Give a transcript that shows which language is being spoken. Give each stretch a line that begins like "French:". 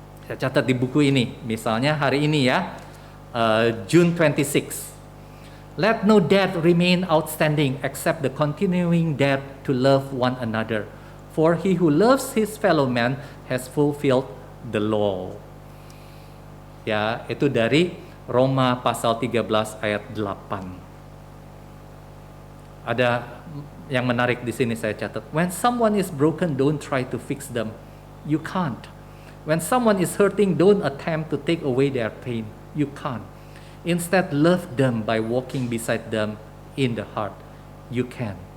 Indonesian: Saya catat di buku ini, misalnya hari ini ya,
English: June 26. Let no debt remain outstanding except the continuing debt to love one another. For he who loves his fellow man has fulfilled the law.
Indonesian: Ya, itu dari Roma pasal 13 ayat 8. Ada yang menarik di sini saya catat.
English: When someone is broken, don't try to fix them. You can't. When someone is hurting, don't attempt to take away their pain. You can't. Instead, love them by walking beside them in the heart. You can.